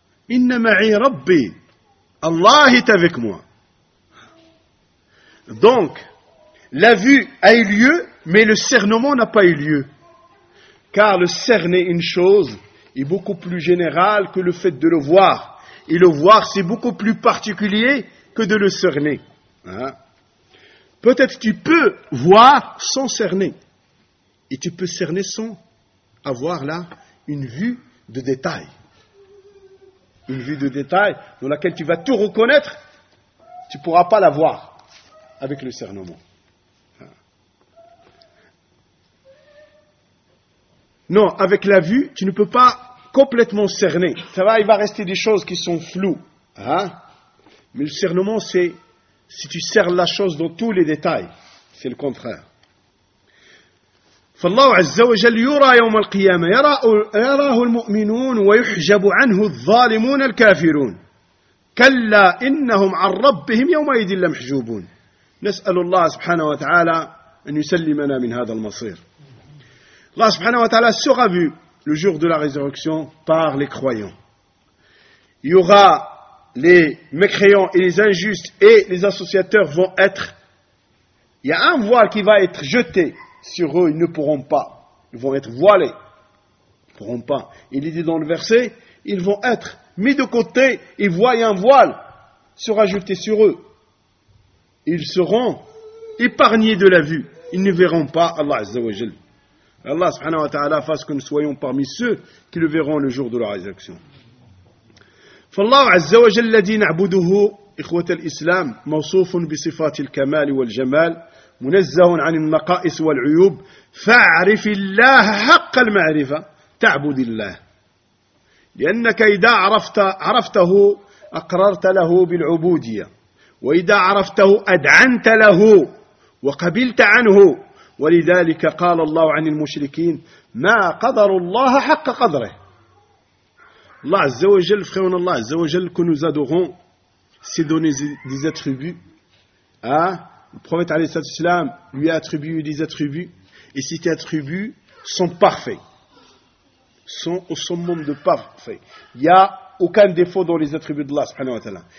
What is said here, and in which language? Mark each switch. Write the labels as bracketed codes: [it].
[fr] إن معي ربي الله تافيك موا. Donc, la vue a eu lieu, mais le cernement n'a pas eu lieu. Car le cerner une chose est beaucoup plus général que le fait de le voir. Et le voir, c'est beaucoup plus particulier que de le cerner. Hein? Peut-être tu peux voir sans cerner. Et tu peux cerner sans avoir là une vue de détail. Une vue de détail dans laquelle tu vas tout reconnaître, tu ne pourras pas la voir avec le cernement. Non, avec la vue, tu ne peux pas complètement cerner. Ça va, il va rester des choses qui sont floues. Hein? Mais le cernement, c'est si tu cernes la chose dans tous les détails. C'est le contraire. [ar] فالله عز وجل يرى يوم القيامة يراه المؤمنون ويحجب عنه الظالمون الكافرون كلا إنهم عن ربهم يومئذ لمحجوبون. نسأل الله سبحانه وتعالى أن يسلمنا من هذا المصير. الله سبحانه وتعالى [fr] sera vu le jour de la résurrection par les croyants. Il y aura les mécréants et les injustes et les associateurs vont être. Il y a un voile qui va être jeté sur eux, ils ne pourront pas. Ils vont être voilés. Ils ne pourront pas. Il est dit dans le verset, ils vont être mis de côté et voient un voile sera jeté sur eux. Ils seront épargnés de la vue. Ils ne verront pas Allah Azza wa Jal. Allah subhanahu wa ta'ala fasse que nous soyons parmi ceux qui le verront le jour de la résurrection. [ar] فالله عز وجل الذي نعبده إخوة الإسلام موصوف بصفات الكمال والجمال منزه عن النقائص والعيوب فاعرف الله حق المعرفة تعبد الله لأنك إذا عرفته أقررت له بالعبودية وإذا عرفته أدعنت له وقبلت عنه ولذلك قال الله عن المشركين ما قدر الله حق قدره. [fr] Allah Azza wa Jal, frère en Allah Azza wa Jal, que nous adorons, s'est donné des attributs. Hein? Le prophète alayhi salatu wasalam lui a attribué des attributs, et ces attributs sont parfaits. Sont au summum de parfaits. Il n'y a aucun défaut dans les attributs d'Allah subhanahu wa ta'ala.